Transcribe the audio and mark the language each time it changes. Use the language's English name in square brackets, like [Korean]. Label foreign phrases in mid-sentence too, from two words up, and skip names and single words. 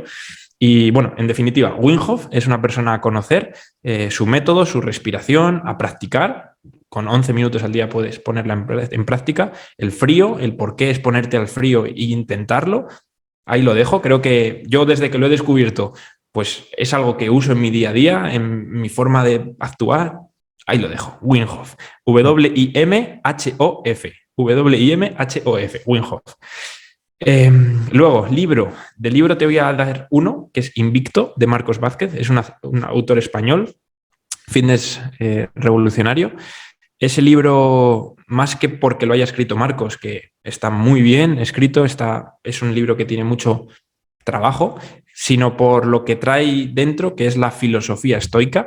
[Spanish] Y bueno, en definitiva, Wim Hof es una persona a conocer, su método, su respiración, a practicar. Con 11 minutos al día puedes ponerla en práctica. El frío, el por qué es ponerte al frío e intentarlo. Ahí lo dejo. Creo que yo, desde que lo he descubierto, pues es algo que uso en mi día a día, en mi forma de actuar. Ahí lo dejo. Wim Hof. W-I-M-H-O-F. W-I-M-H-O-F. Wim Hof. Luego, libro. De libro te voy a dar uno, que es Invicto, de Marcos Vázquez. Es un autor español, fitness revolucionario. Ese libro, más que porque lo haya escrito Marcos, que está muy bien escrito, es un libro que tiene mucho trabajo, sino por lo que trae dentro, que es la filosofía estoica.